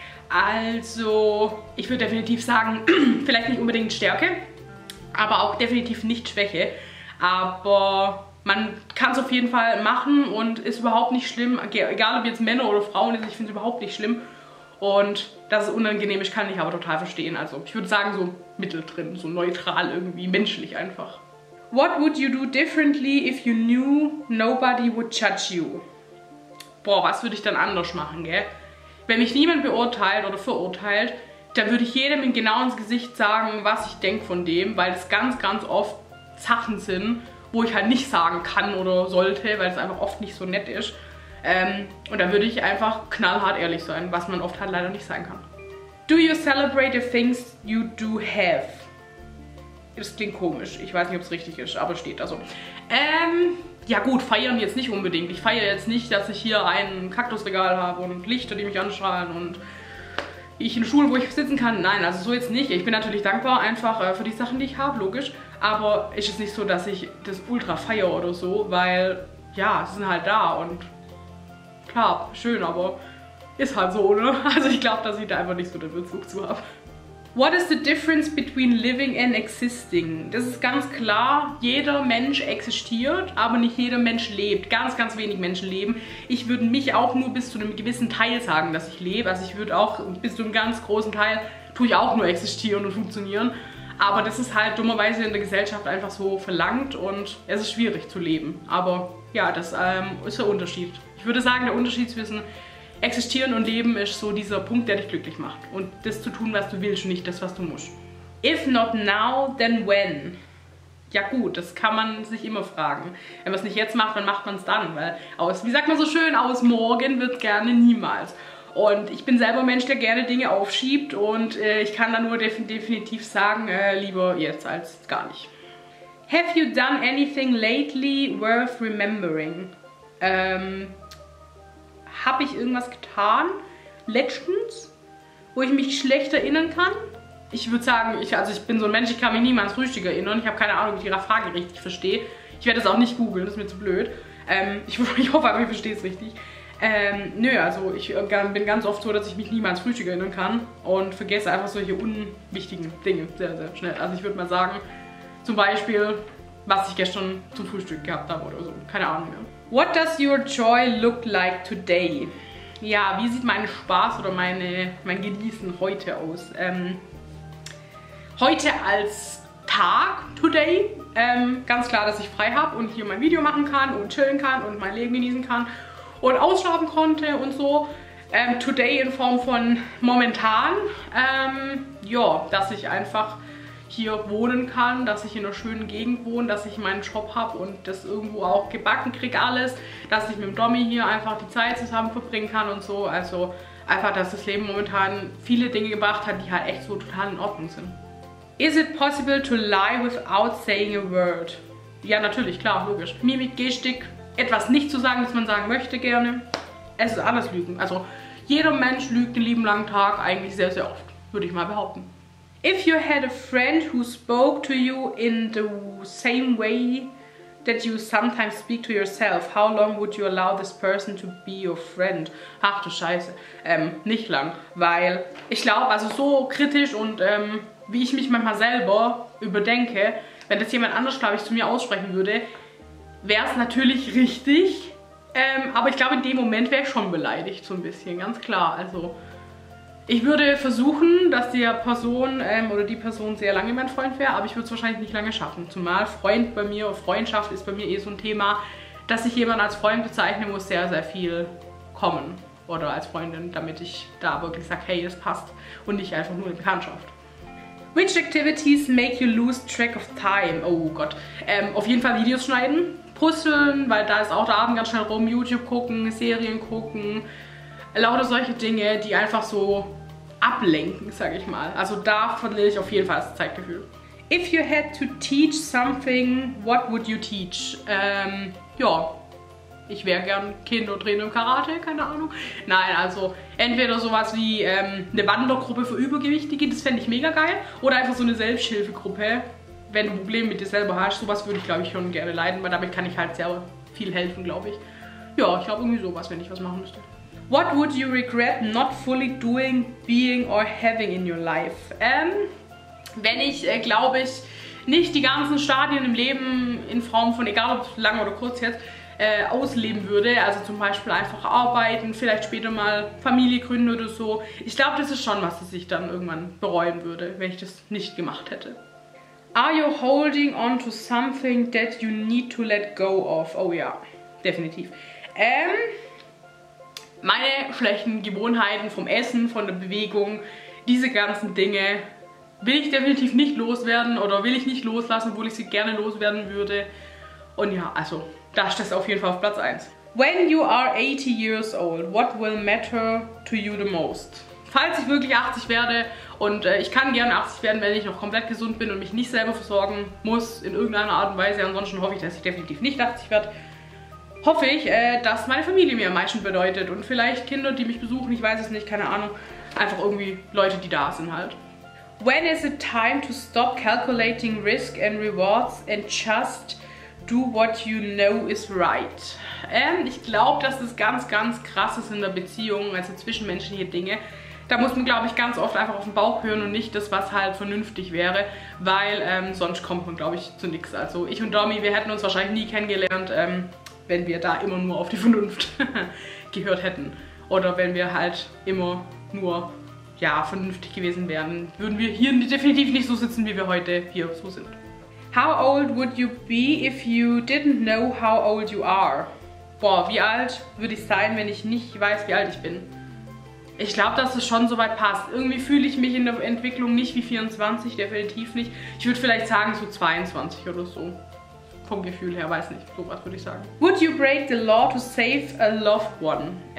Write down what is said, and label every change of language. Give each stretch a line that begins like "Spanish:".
German: Also, ich würde definitiv sagen, vielleicht nicht unbedingt Stärke, aber auch definitiv nicht Schwäche. Aber man kann es auf jeden Fall machen und ist überhaupt nicht schlimm. Egal ob jetzt Männer oder Frauen ist, ich finde es überhaupt nicht schlimm. Und dass es unangenehm ist, kann ich aber total verstehen. Also ich würde sagen so mitteldrin, so neutral irgendwie, menschlich einfach.
English: What would you do differently if you knew nobody would judge you?
German: Boah, was würde ich dann anders machen, gell? Wenn mich niemand beurteilt oder verurteilt, dann würde ich jedem genau ins Gesicht sagen, was ich denke von dem, weil es ganz oft Sachen sind, wo ich halt nicht sagen kann oder sollte, weil es einfach oft nicht so nett ist. Und da würde ich einfach knallhart ehrlich sein, was man oft halt leider nicht sein kann.
English: Do you celebrate the things you do have?
German: Das klingt komisch, ich weiß nicht, ob es richtig ist, aber steht da so. Ja gut, feiern jetzt nicht unbedingt. Ich feiere jetzt nicht, dass ich hier ein Kaktusregal habe und Lichter, die mich anstrahlen und ich in Schulen, wo ich sitzen kann. Nein, also so jetzt nicht. Ich bin natürlich dankbar einfach für die Sachen, die ich habe, logisch. Aber ist es nicht so, dass ich das ultra feiere oder so, weil ja, sie sind halt da und klar, schön, aber ist halt so, ne? Also ich glaube, dass ich da einfach nicht so den Bezug zu habe.
English: What is the difference between living and existing?
German: Das ist ganz klar, jeder Mensch existiert, aber nicht jeder Mensch lebt. Ganz wenig Menschen leben. Ich würde mich auch nur bis zu einem gewissen Teil sagen, dass ich lebe. Also ich würde auch bis zu einem ganz großen Teil, tue ich auch nur existieren und funktionieren. Aber das ist halt dummerweise in der Gesellschaft einfach so verlangt und es ist schwierig zu leben. Aber ja, das ist der Unterschied. Ich würde sagen, der Unterschied zwischen Existieren und Leben ist so dieser Punkt, der dich glücklich macht. Und das zu tun, was du willst, nicht das, was du musst.
English: If not now, then when?
German: Ja gut, das kann man sich immer fragen. Wenn man es nicht jetzt macht, dann macht man es dann. Weil wie sagt man so schön, aus morgen wird gerne niemals. Und ich bin selber ein Mensch, der gerne Dinge aufschiebt. Und ich kann da nur definitiv sagen, lieber jetzt als gar nicht.
English: Have you done anything lately worth remembering?
German: Habe ich irgendwas getan, letztens, wo ich mich schlecht erinnern kann? Ich würde sagen, ich bin so ein Mensch, ich kann mich nie mal ans Frühstück erinnern. Ich habe keine Ahnung, ob ich Ihre Frage richtig verstehe. Ich werde das auch nicht googeln, das ist mir zu blöd. Ich hoffe aber, ich verstehe es richtig. Nö, also ich bin ganz oft so, dass ich mich nie mal ans Frühstück erinnern kann und vergesse einfach solche unwichtigen Dinge sehr, sehr schnell. Also ich würde mal sagen, zum Beispiel, was ich gestern zum Frühstück gehabt habe oder so. Keine Ahnung mehr.
English: What does your joy look like today?
German: Ja, wie sieht mein Spaß oder mein Genießen heute aus? Heute als Tag,
English: today,
German: ganz klar, dass ich frei habe und hier mein Video machen kann und chillen kann und mein Leben genießen kann und ausschlafen konnte und so.
English: Today
German: in Form von momentan, ja, dass ich einfach hier wohnen kann, dass ich in einer schönen Gegend wohne, dass ich meinen Job habe und das irgendwo auch gebacken kriege alles, dass ich mit dem Dommi hier einfach die Zeit zusammen verbringen kann und so. Also einfach, dass das Leben momentan viele Dinge gebracht hat, die halt echt so total in Ordnung sind.
English: Is it possible to lie without saying a word?
German: Ja, natürlich, klar, logisch. Mimik, Gestik, etwas nicht zu sagen, das man sagen möchte gerne. Es ist alles Lügen. Also jeder Mensch lügt den lieben langen Tag eigentlich sehr, sehr oft, würde ich mal behaupten.
English: If you had a friend who spoke to you in the same way that you sometimes speak to yourself, how long would you allow this person to be your friend?
German: Ach du Scheiße, nicht lang, weil ich glaube, also so kritisch und wie ich mich manchmal selber überdenke, wenn das jemand anders, glaube ich, zu mir aussprechen würde, wäre es natürlich richtig, aber ich glaube, in dem Moment wäre ich schon beleidigt, so ein bisschen, ganz klar, also ich würde versuchen, dass die Person oder die Person sehr lange mein Freund wäre, aber ich würde es wahrscheinlich nicht lange schaffen. Zumal Freund bei mir, Freundschaft ist bei mir eh so ein Thema, dass ich jemanden als Freund bezeichne, muss sehr, sehr viel kommen. Oder als Freundin, damit ich da wirklich sage, hey, das passt und nicht einfach nur eine Bekanntschaft.
English: Which activities make you lose track of time?
German: Oh Gott. Auf jeden Fall Videos schneiden, puzzeln, weil da ist auch der Abend ganz schnell rum, YouTube gucken, Serien gucken. Lauter solche Dinge, die einfach so ablenken, sag ich mal. Also da verliere ich auf jeden Fall das Zeitgefühl.
English: If you had to teach something, what would you teach?
German: Ja, ich wäre gern Kindertrainer im Karate, keine Ahnung. Nein, also entweder sowas wie eine Wandergruppe für Übergewichtige, das fände ich mega geil. Oder einfach so eine Selbsthilfegruppe, wenn du Probleme mit dir selber hast. Sowas würde ich, glaube ich, schon gerne leiten, weil damit kann ich halt sehr viel helfen, glaube ich. Ja, ich glaube irgendwie sowas, wenn ich was machen müsste.
English: What would you regret not fully doing, being or having in your life?
German: Wenn ich, glaube ich, nicht die ganzen Stadien im Leben in Form von, egal ob lang oder kurz jetzt, ausleben würde. Also zum Beispiel einfach arbeiten, vielleicht später mal Familie gründen oder so. Ich glaube, das ist schon was, das ich dann irgendwann bereuen würde, wenn ich das nicht gemacht hätte.
English: Are you holding on to something that you need to let go of?
German: Oh ja, definitiv. Meine schlechten Gewohnheiten vom Essen, von der Bewegung, diese ganzen Dinge will ich definitiv nicht loswerden oder will ich nicht loslassen, obwohl ich sie gerne loswerden würde. Und ja, also da steht es auf jeden Fall auf Platz 1.
English: When you are 80 years old, what will matter to you the most?
German: Falls ich wirklich 80 werde und ich kann gerne 80 werden, wenn ich noch komplett gesund bin und mich nicht selber versorgen muss in irgendeiner Art und Weise. Ansonsten hoffe ich, dass ich definitiv nicht 80 werde. Hoffe ich, dass meine Familie mir am meisten bedeutet und vielleicht Kinder, die mich besuchen, ich weiß es nicht, keine Ahnung. Einfach irgendwie Leute, die da sind halt.
English: When is it time to stop calculating risk and rewards and just do what you know is right?
German: Ich glaube, dass das ganz, ganz krass ist in der Beziehung, also zwischenmenschliche Dinge. Da muss man, glaube ich, ganz oft einfach auf den Bauch hören und nicht das, was halt vernünftig wäre, weil sonst kommt man, glaube ich, zu nichts. Also ich und Domi, wir hätten uns wahrscheinlich nie kennengelernt, wenn wir da immer nur auf die Vernunft gehört hätten. Oder wenn wir halt immer nur, ja, vernünftig gewesen wären, würden wir hier definitiv nicht so sitzen, wie wir heute hier so sind.
English: How old would you be if you didn't know how old you are?
German: Boah, wie alt würde ich sein, wenn ich nicht weiß, wie alt ich bin? Ich glaube, dass es schon soweit passt. Irgendwie fühle ich mich in der Entwicklung nicht wie 24, definitiv nicht. Ich würde vielleicht sagen so 22 oder so. Vom Gefühl her, weiß nicht. Sowas würde ich sagen.
English: Would you break the law to save a loved one?